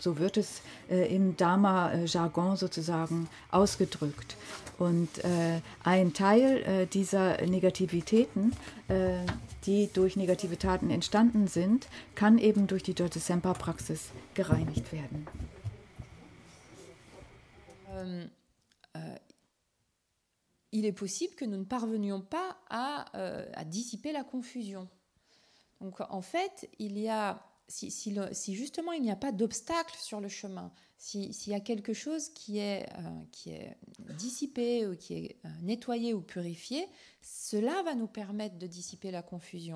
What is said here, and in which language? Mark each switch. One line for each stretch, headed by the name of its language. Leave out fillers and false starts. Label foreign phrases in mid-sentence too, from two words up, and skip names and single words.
German: So wird es im Dharma-Jargon sozusagen ausgedrückt. Und ein Teil dieser Negativitäten, die durch negative Taten entstanden sind, kann eben durch die Dodge-Sempa-Praxis gereinigt werden.
French: Il est possible que nous ne parvenions pas à dissiper la confusion. Donc en fait, si justement il n'y a pas d'obstacle sur le chemin, s'il y a quelque chose qui est dissipé ou qui est nettoyé ou purifié, cela va nous permettre de dissiper la confusion.